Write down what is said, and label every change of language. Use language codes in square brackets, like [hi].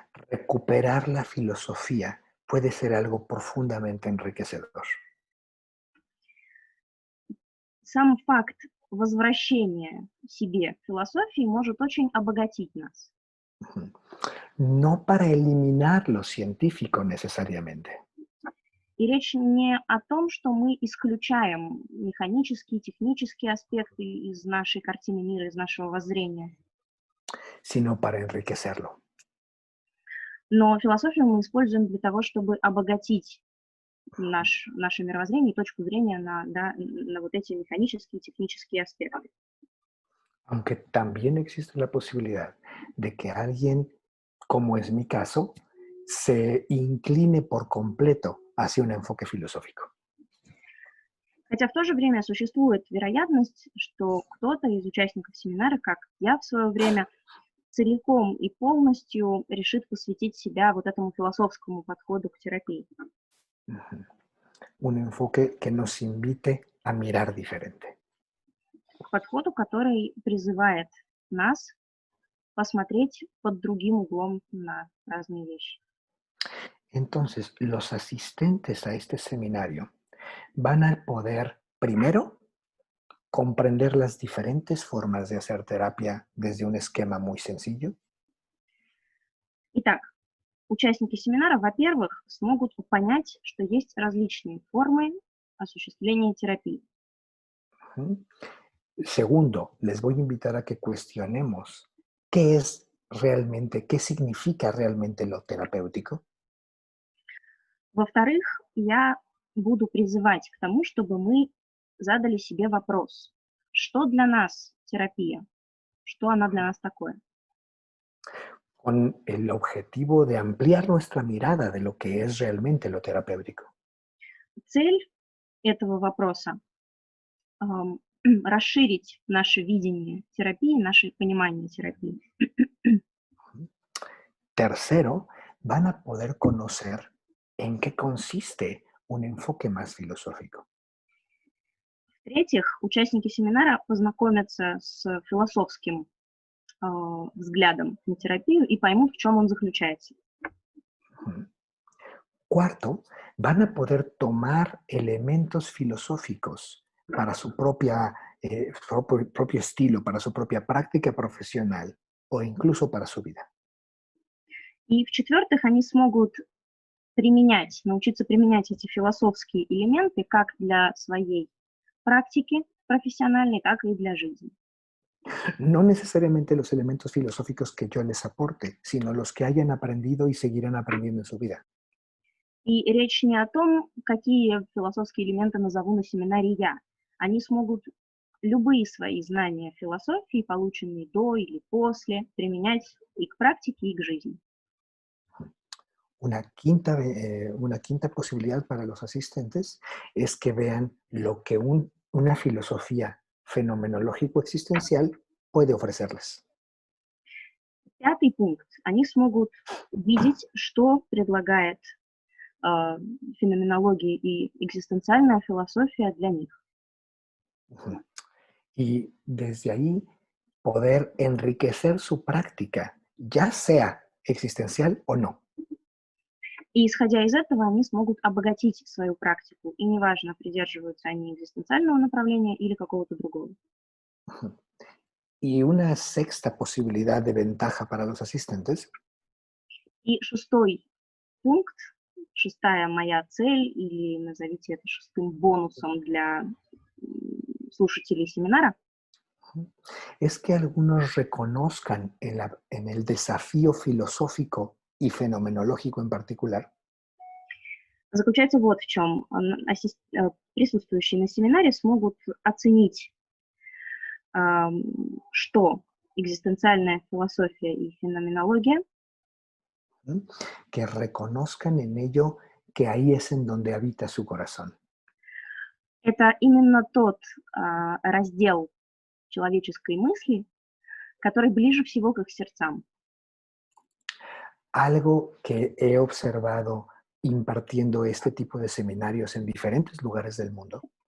[es] recuperar la filosofía puede ser algo profundamente enriquecedor. [ru] сам факт возвращения себе философии может очень обогатить нас. [es] Ujú. No para eliminar lo científico necesariamente, [ru] И речь не о том, что мы исключаем механические, технические аспекты из нашей картины мира, из нашего воззрения. [es] sino para enriquecerlo. [ru] Но философию мы используем для того, чтобы обогатить наше мировоззрение и точку зрения на вот эти механические, технические аспекты. [es] Aunque también existe la posibilidad de que alguien, como es mi caso, se incline por completo hacia un enfoque filosófico. [ru] Хотя в то же время существует вероятность, что кто-то из участников семинара, как я в свое время, целиком и полностью решит посвятить себя вот этому философскому подходу к терапии. [es] Ujú. Un enfoque que nos invite a mirar diferente. [ru] К подходу, который призывает нас посмотреть под другим углом на разные вещи. [es] Entonces, los asistentes a este seminario van a poder, primero, comprender las diferentes formas de hacer terapia desde un esquema muy sencillo. [ru] Итак, участники семинара, во-первых, смогут понять, что есть различные формы осуществления терапии. Ujú. [es] Segundo, les voy a invitar a que cuestionemos qué es realmente, qué significa realmente lo terapéutico. [ru] Во-вторых, я буду призывать к тому, чтобы мы задали себе вопрос, что для нас терапия, что она для нас такое. [es] Con el objetivo de ampliar nuestra mirada de lo que es realmente lo terapéutico. [ru] Цель этого вопроса расширить наше видение терапии, наше понимание терапии. [es] Tercero, van a poder conocer en qué consiste un enfoque más filosófico. [ru] В-третьих, участники семинара познакомятся с философским взглядом на терапию и поймут, в чем он заключается. Ujú. [es] Cuarto, van a poder tomar elementos filosóficos para su propio estilo, para su propia práctica profesional o incluso para su vida. [ru] И в-четвертых, они смогут научиться применять эти философские элементы как для своей практики профессиональной, так и для жизни. [es] No necesariamente los elementos filosóficos que yo les aporte, sino los que hayan aprendido y seguirán aprendiendo en su vida. [ru] И речь не о том, какие философские элементы назову на семинаре я. Они смогут любые свои знания философии, полученные до или после, применять и к практике, и к жизни. [es] Una quinta posibilidad para los asistentes es que vean lo que una filosofía fenomenológico-existencial puede ofrecerles. [ru] Пятый пункт. Они смогут увидеть, что предлагает феноменология и экзистенциальная философия для них. Ujú. [es] Y desde ahí poder enriquecer su práctica, ya sea existencial o no. [ru] И исходя из этого, они смогут обогатить свою практику. И неважно, придерживаются они экзистенциального направления или какого-то другого. Ujú. [es] Y una sexta posibilidad de ventaja para los asistentes [ru] И шестой пункт, шестая моя цель, или назовите это шестым бонусом для слушателей семинара, [es] es que algunos reconozcan en el desafío filosófico y fenomenológico en particular, [ru] заключается вот в чем. Присутствующие на семинаре смогут оценить, что экзистенциальная философия и феноменология, [es] que reconozcan en ello que ahí es en donde habita su corazón. [ru] это именно тот раздел человеческой мысли, который ближе всего к их сердцам. [es] Algo que he observado impartiendo este tipo de seminarios en diferentes lugares del mundo